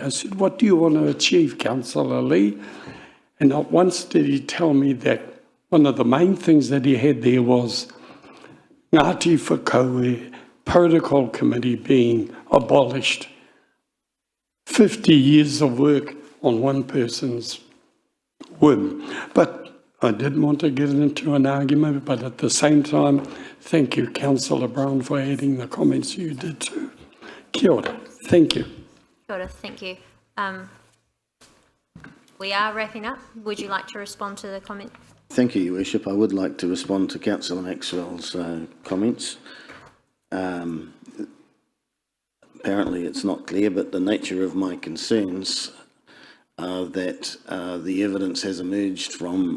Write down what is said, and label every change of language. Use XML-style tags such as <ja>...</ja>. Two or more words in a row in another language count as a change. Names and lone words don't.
<en>I said, what do you want to achieve, Councillor Lee? And not once did he tell me that one of the main things that he had there was Ngāti Whakaue Protocol Committee being abolished. 50 years of work on one person's whim. But I didn't want to get into an argument, but at the same time, thank you, Councillor Brown, for adding the comments you did too.</en> <mi>Kia ora.</mi> <en>Thank you.</en> <mi>Kia ora,</mi> <en>thank you. We are wrapping up. Would you like to respond to the comment? Thank you, Your Worship. I would like to respond to Councillor Maxwell's comments. Apparently it's not clear, but the nature of my concerns are that the evidence has emerged from</en>